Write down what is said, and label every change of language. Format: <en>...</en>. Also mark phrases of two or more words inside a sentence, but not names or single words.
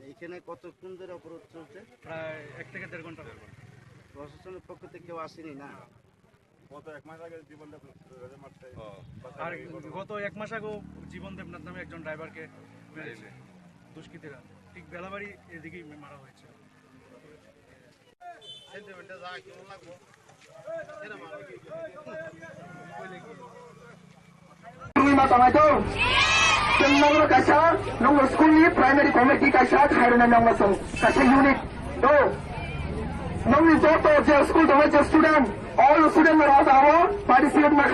<bn>এখানে কতক্ষণ ধরে অবরোধ চলছে? প্রায় 1 থেকে 1.5 ঘন্টা। প্রশাসনের পক্ষ থেকে কেউ আসেনি না? গত 1 মাস আগে জীবন দেবনাথ নামে একজন ড্রাইভারকে মেরেছে দুষ্কৃতীরা, ঠিক বেলাবাড়ি এদিকেই মারা হয়েছে।</bn> <en>primary committee</en> <trp>कासा खायरना नंगसं कासा यूनिट दो नंगनि जोतो जे स्कूल दङ जे स्टुडेन्ट</trp> <en>all student are also participate</en> <trp>ma</trp>